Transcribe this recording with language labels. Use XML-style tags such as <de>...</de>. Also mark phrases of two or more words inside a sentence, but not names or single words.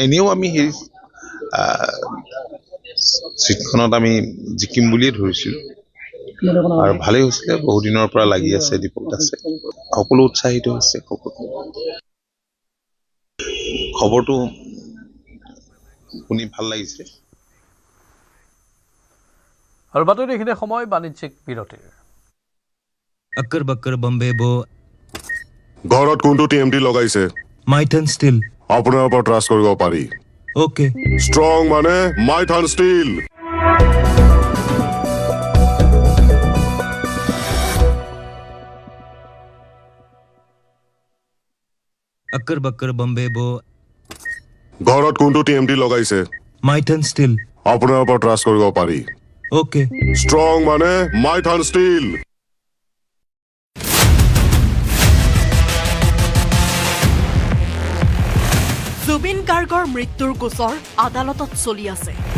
<as>এনেও আমি সেই চিটখনত আমি জিকিম বুলিয়ে ধৰিছিলোঁ, আৰু ভালেই হৈছিলে, বহুদিনৰ পৰা লাগি আছে, দীপক দাসে সকলো উৎসাহিত হৈছে। খবৰটো শুনি ভাল লাগিছে। আৰু বাতৰি এইখিনি সময় বাণিজ্যিক বিৰতিৰ।</as> <hi>अक्कर बक्कर बम्बे बो</hi> <as>ঘৰত কোনটো টিএমটি লগাইছে? माइथन स्टील আপোনাৰ ওপৰত ট্ৰাষ্ট কৰিব পাৰি। ओके ষ্ট্ৰং মানে মাইথান ষ্টীল।</as> <hi>अक्कर बक्कर बम्बे बो</hi> <as>ঘৰত কোনটো টিএমটি লগাইছে? माइथन स्टील আপোনাৰ ওপৰত ট্ৰাষ্ট কৰিব পাৰি। ओके ষ্ট্ৰং মানে মাইথান ষ্টীল। জুবিন গাৰ্গৰ মৃত্যুৰ গোচৰ আদালতত চলি আছে।</as>